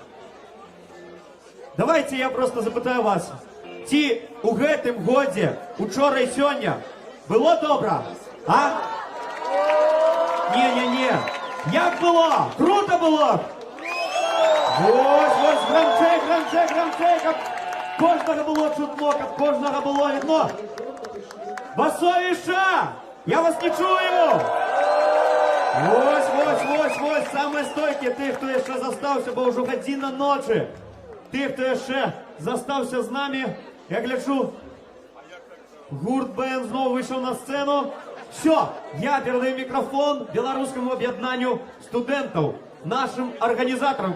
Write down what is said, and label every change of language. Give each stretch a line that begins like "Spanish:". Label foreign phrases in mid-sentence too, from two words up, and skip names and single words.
Belarusian: Давайте я просто запытаю вас, ці у гэтым годзе, учора і сёння, было добра? А? Не-не-не. Як было? Круто было? Ось, грамчей, каб кожнага было чутно, каб кожнага было видно. Басовіша! Я вас не чую! Ось,
Russian: самые стойкие,
Belarusian: тых, хто яшчэ застаўся, бо ўжо гадзіна ночы. Тых, хто яшчэ застаўся з намі, я гляджу, гурт БН зноў выйшаў на сцэну.
Russian: Все, я передаю микрофон белорусскому объединению студентов, нашим организаторам.